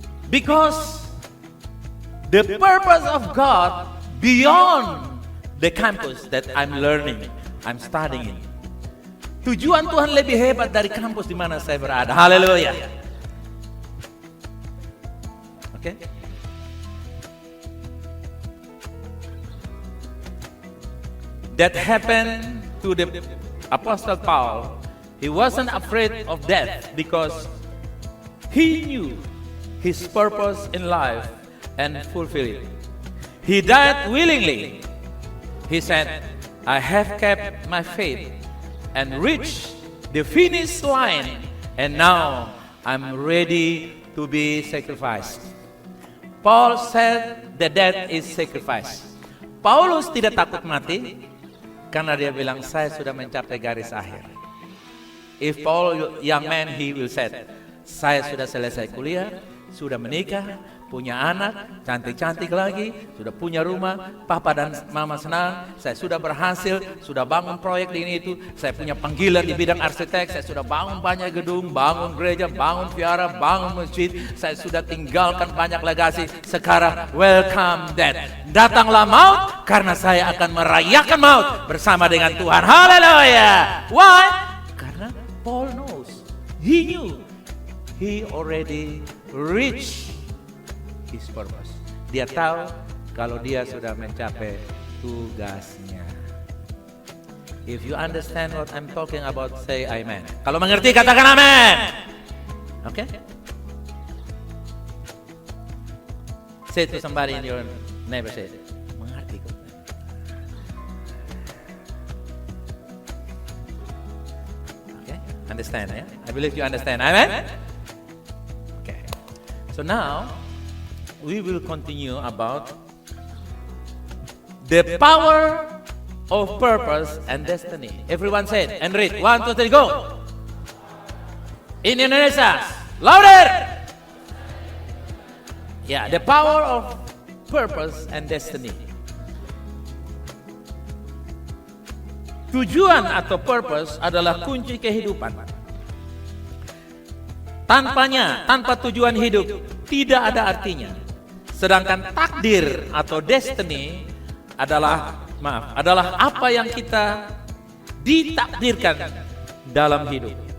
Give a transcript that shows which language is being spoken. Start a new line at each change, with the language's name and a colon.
English: Because the purpose of God beyond the campus that I'm learning, I'm studying in.
Indonesian: Tujuan Tuhan lebih hebat dari kampus di mana saya berada. Haleluya. Oke.
English: That happened to the Apostle Paul. He wasn't afraid of death because he knew his purpose in life and fulfilled it. He died willingly. He said, I have kept my faith and reached the finish line, and now I'm ready to be sacrificed. Paul said that death is sacrifice.
Indonesian: Paulus tidak takut mati karena dia bilang, saya sudah mencapai garis akhir.
English: If Paul young man, he will say,
Indonesian: saya sudah selesai kuliah, sudah menikah, punya anak, cantik-cantik lagi, sudah punya rumah, papa dan mama senang, saya sudah berhasil, sudah bangun proyek di ini itu, saya punya panggilan di bidang arsitek, saya sudah bangun banyak gedung, bangun gereja, bangun vihara, bangun masjid, saya sudah tinggalkan banyak legasi, sekarang
English: welcome death.
Indonesian: Datanglah maut, karena saya akan merayakan maut bersama dengan Tuhan. Haleluya. Why?
English: Karena Paul knows, he knew, he already reached his purpose.
Indonesian: Dia tahu kalau dia sudah mencapai tugasnya.
English: If you understand what I'm talking about, say amen.
Indonesian: Kalau mengerti, katakan amen.
English: Okay? Say to somebody in your neighbor, say,
Indonesian: mengerti kok.
English: Okay? Understand, ya? I believe you understand. Amen? Okay. So now, we will continue about the power of purpose and destiny. Everyone said and read. 1, 2, 3, go. In Indonesia, louder. Yeah, the power of purpose and destiny.
Indonesian: Tujuan atau purpose adalah kunci kehidupan. Tanpanya, tanpa tujuan hidup, tidak ada artinya. Sedangkan takdir atau destiny adalah apa yang kita ditakdirkan dalam hidup.